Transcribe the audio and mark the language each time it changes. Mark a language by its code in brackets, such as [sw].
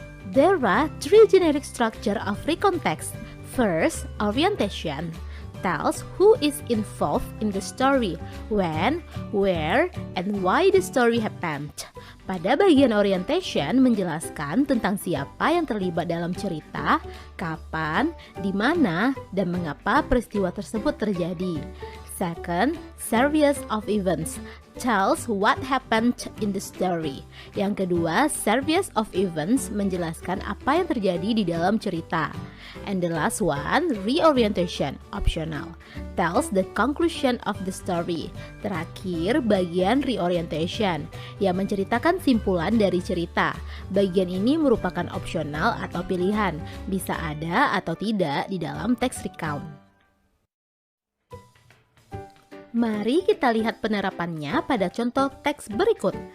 [en] There are three generic structure of recount text. First, orientation tells who is involved in the story, when, where, and why the story happened. [id] Pada bagian orientation menjelaskan tentang siapa yang terlibat dalam cerita, kapan, di mana, dan mengapa peristiwa tersebut terjadi. [en] Second, series of events tells what happened in the story. [id] Yang kedua, series of events menjelaskan apa yang terjadi di dalam cerita. [en] And the last one, reorientation, optional, tells the conclusion of the story. [id] Terakhir, bagian reorientation, yang menceritakan simpulan dari cerita. Bagian ini merupakan opsional atau pilihan, bisa ada atau tidak di dalam teks recount. Mari kita lihat penerapannya pada contoh teks berikut.